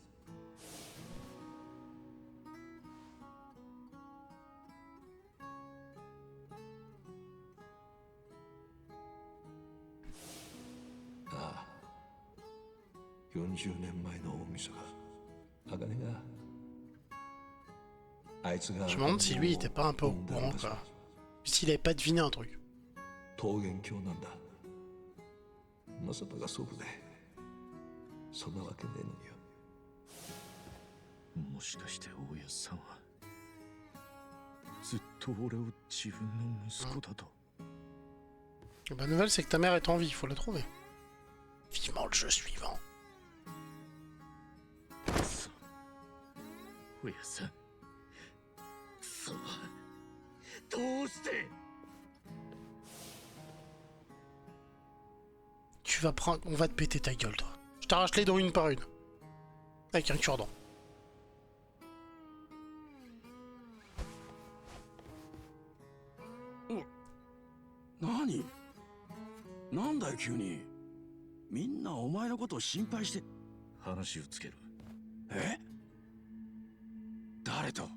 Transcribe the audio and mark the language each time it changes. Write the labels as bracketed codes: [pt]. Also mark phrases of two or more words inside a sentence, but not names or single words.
[ja] ああ、40年前の大晦日、茜があいつが [fr] Je me demande si lui il était pas un peu au courant quoi. S'il avait pas deviné un truc. [ja] 桃源郷なんだ。正人が祖父で、そんなわけねえのによ。もしかして大安さんはずっと俺を自分の息子だと。 [fr] La bonne nouvelle c'est que ta mère est en vie, il faut la trouver. Vivement le jeu suivant. [ja] 大安さん、そう、どうして？ [fr] Tu vas prendre... On va te péter ta gueule toi. Je t'arrache les dents une par une. Avec un cure-dent. [ja] 何？なんだよ急に。みんなお前のことを心配して。話をつける。え？誰と？